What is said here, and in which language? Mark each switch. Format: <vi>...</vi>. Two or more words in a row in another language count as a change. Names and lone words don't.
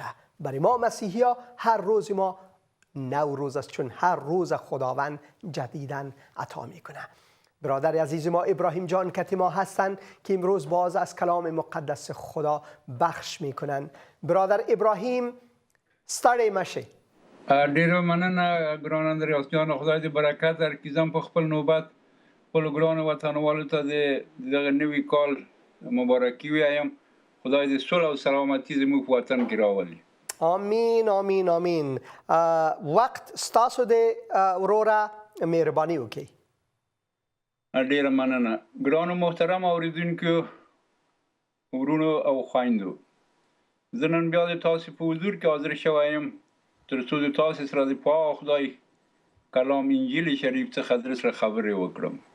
<fa>برای ما مسیحی ها هر روز ما نوروز است، چون هر روز خداوند جدیداً عطا میکنه. برادر عزیز ما ابراهیم جان کتیما هستند که امروز باز از کلام مقدس خدا بخش میکنن.</fa> <ps>برادر ابراهیم ستړی مشه. ډیره مننه ګران اندریاس جان، خدای دې برکت درکړي. زم په خپل نوبت خپلو ګرانو وطنوالو ته د دغه نوي کال مبارکي وایم. خدای دې صلح او سلامتي زموږ په وطن کې راولي. آمین آمین آمین. وقت ستاسو د وروره مهرباني وکړئ. ډیره مننه ګرانو محترم اوریدونکو، ورونو او خویندو، زه نن بیا د تاسو په حضور کې حاضر شوی یم تر څو د تاسو سره د پاک خدای کلام انجیل شریف څخه در سره خبرې وکړم.</ps>